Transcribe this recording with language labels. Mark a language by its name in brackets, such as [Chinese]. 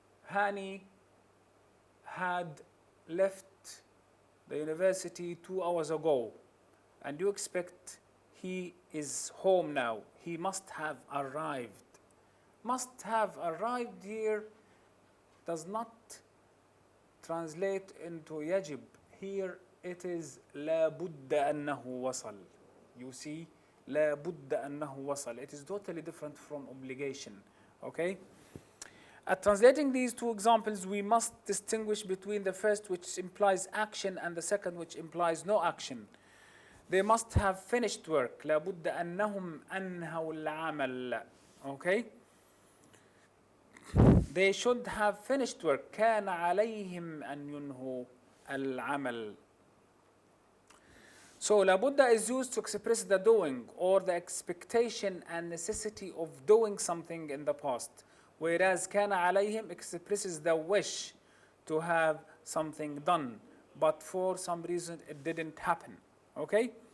[English] Hani had left the university 2 hours ago, and you expect he is home now. He must have arrived. Must have arrived here does not translate into يجب. Here it is [Arabic] لا بد أنه وصل. [English] You see, [Arabic] لا بد أنه وصل. [English] It is totally different from obligation. Okay? At translating these two examples, we must distinguish between the first, which implies action, and the second, which implies no action. They must have finished work. [Arabic] لابد أنهم أنهوا العمل. Okay? [English] They should have finished work. [Arabic] كان عليهم أن ينهوا العمل. [English] So لابد is used to express the doing or the expectation and necessity of doing something in the past. Whereas كان عليهم expresses the wish to have something done, but for some reason it didn't happen. Okay?